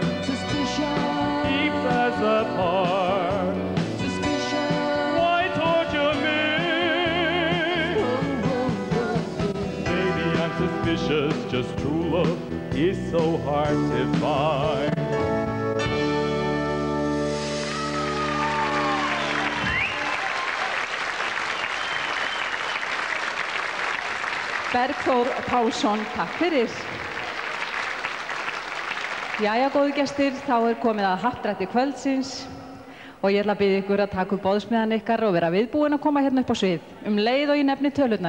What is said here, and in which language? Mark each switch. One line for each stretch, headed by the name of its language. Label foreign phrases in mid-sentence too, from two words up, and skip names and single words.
English: Suspicion keeps us apart. Suspicion why torture me? Baby, I'm suspicious, just true love is so hard to find.
Icelandic: Bergþór Pálsson, takk fyrir. Jæja, góðu gestir, þá komið að happdrætti kvöldsins og ég ætla að biðja ykkur að taka upp boðsmiðan ykkar og vera viðbúin að koma hérna upp á svið leið og ég nefni tölurnar.